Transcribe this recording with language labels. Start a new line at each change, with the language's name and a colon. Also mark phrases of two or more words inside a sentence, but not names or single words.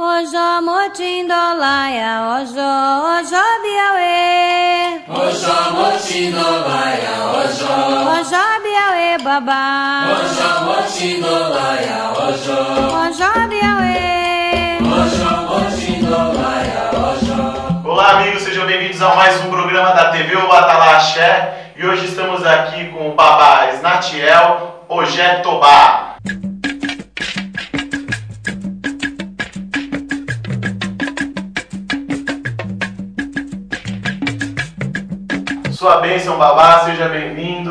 Yoruba: Ojo motindolaya, ojo biawe. Ojo motindolaya, Ojo biawe baba. Ojo motindolaya, Ojo biawe. Ojo motindolaya,
Portuguese: Olá amigos, sejam bem-vindos a mais um programa da TV O Batalá Axé. E hoje estamos aqui com o Babá Snatiel Ogé Tobá. Sua bênção, Babá, seja bem-vindo.